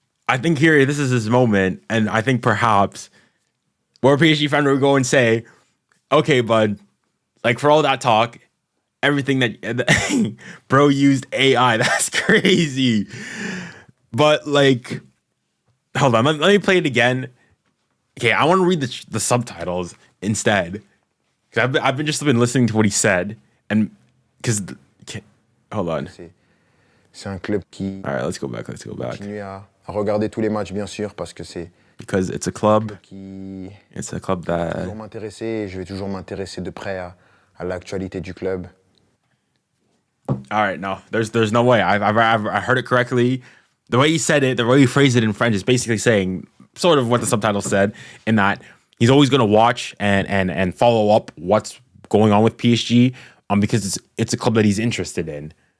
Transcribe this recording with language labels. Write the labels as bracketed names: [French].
[English] I think here, this is his moment, and I think perhaps more PSG fan would go and say, okay, bud, like for all that talk, everything that bro used AI, that's crazy. But like, hold on, let me play it again. Okay, I want to read the subtitles instead, because I've been listening to what he said, and because hold on. [French] C'est un club qui [English] All right, let's go back. [French] continue à regarder tous les matchs, bien sûr, parce que c'est [English] because it's a club [French] qui [English] that [French] toujours m'intéresser et je vais toujours m'intéresser de près à l'actualité du club. [English] All right, no, there's no way. I heard it correctly. The way he said it, the way he phrased it in French is basically saying sort of what the subtitle said, in that he's always going to watch and follow up what's going on with PSG, because it's a club that he's interested in.